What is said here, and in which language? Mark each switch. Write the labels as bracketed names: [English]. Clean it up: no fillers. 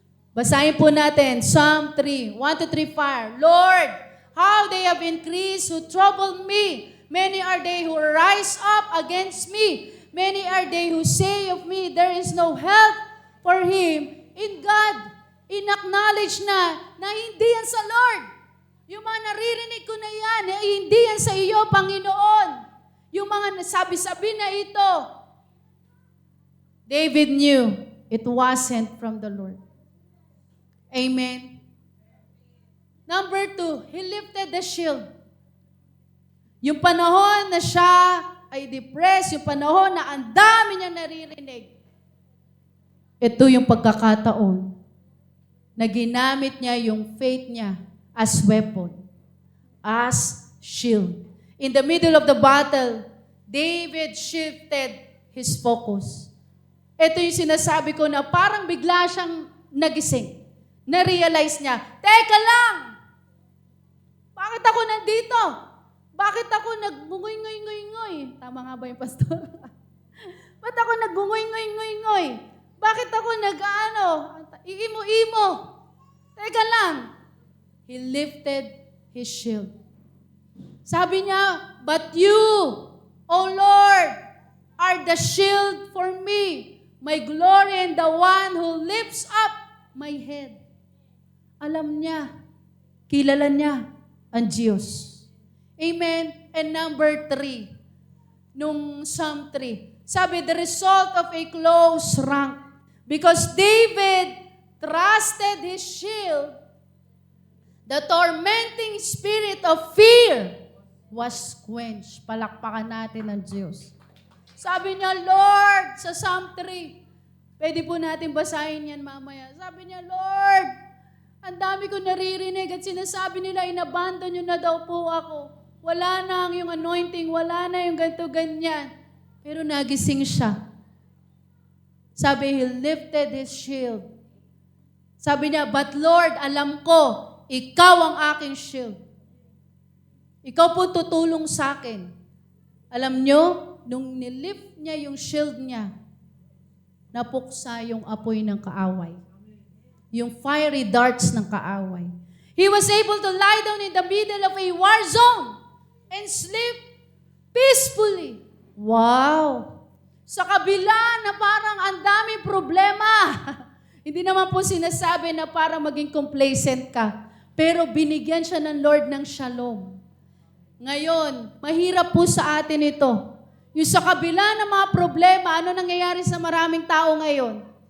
[Filipino] Basahin po natin, Psalm 3, 1-3 fire. [English] Lord, how they have increased who trouble me. Many are they who rise up against me. Many are they who say of me, there is no help for him in God. [Filipino] In-acknowledge na hindi yan sa Lord. Yung mga naririnig ko na yan, hindi yan sa iyo, Panginoon. Yung mga nasabi-sabi na ito. [English] David knew it wasn't from the Lord. Amen. Number 2, he lifted the shield. [Filipino] Yung panahon na siya ay depressed, yung panahon na ang dami niya naririnig. Ito yung pagkakataon na ginamit niya yung faith niya [English] as weapon, as shield. [Filipino] In the middle of the battle, David shifted his focus. Ito yung sinasabi ko na parang bigla siyang nagising. Na-realize niya, teka lang! Bakit ako nandito? Bakit ako nagbungoy-ngoy-ngoy-ngoy? Tama nga ba yung pastor? Ba't ako nagbungoy-ngoy-ngoy-ngoy? Bakit ako iimo-imo? Teka lang. [English] He lifted his shield. [Filipino] Sabi niya, [English] but you, O Lord, are the shield for me, my glory and the one who lifts up my head. [Filipino] Alam niya, kilala niya ang Diyos. [English] Amen. And number 3, [Filipino] nung Psalm 3, sabi, [English] the result of a close rank. Because David trusted his shield, the tormenting spirit of fear was quenched. [Filipino] Palakpakan natin ang Diyos. Sabi niya, Lord, sa Psalm 3, pwede po natin basahin yan mamaya. Sabi niya, Lord, ang dami ko naririnig at sinasabi nila, inabandon niyo na daw po ako. Wala na yung anointing, wala na yung ganito-ganyan. Pero nagising siya. [English] Sabi, he lifted his shield. [Filipino] Sabi niya, [English] but Lord, [Filipino] alam ko, ikaw ang aking shield. Ikaw po tutulong sa akin. Alam niyo, nung nilift niya yung shield niya, napuksa yung apoy ng kaaway. Yung fiery darts ng kaaway. [English] He was able to lie down in the middle of a war zone and sleep peacefully. Wow! [Filipino] Sa kabila na parang ang daming problema. Hindi naman po sinasabi na para maging complacent ka. Pero binigyan siya ng Lord ng shalom. Ngayon, mahirap po sa atin ito. Yung sa kabila ng mga problema, ano nangyayari sa maraming tao ngayon?